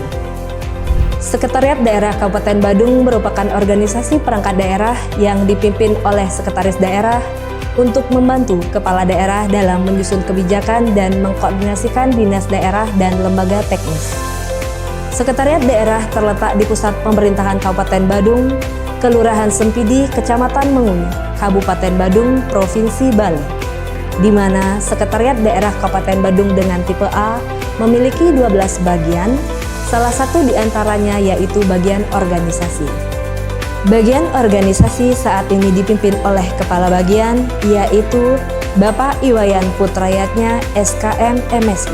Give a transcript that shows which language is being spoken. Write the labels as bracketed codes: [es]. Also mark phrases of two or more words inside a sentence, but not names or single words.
[id] Sekretariat Daerah Kabupaten Badung merupakan organisasi perangkat daerah yang dipimpin oleh Sekretaris Daerah untuk membantu Kepala Daerah dalam menyusun kebijakan dan mengkoordinasikan dinas daerah dan lembaga teknis. Sekretariat Daerah terletak di Pusat Pemerintahan Kabupaten Badung, Kelurahan Sempidi, Kecamatan Menguni, Kabupaten Badung, Provinsi Bali, di mana Sekretariat Daerah Kabupaten Badung dengan tipe A memiliki 12 bagian, salah satu di antaranya yaitu bagian organisasi. Bagian organisasi saat ini dipimpin oleh Kepala Bagian, yaitu Bapak Iwayan Putrayatnya, SKM MSI.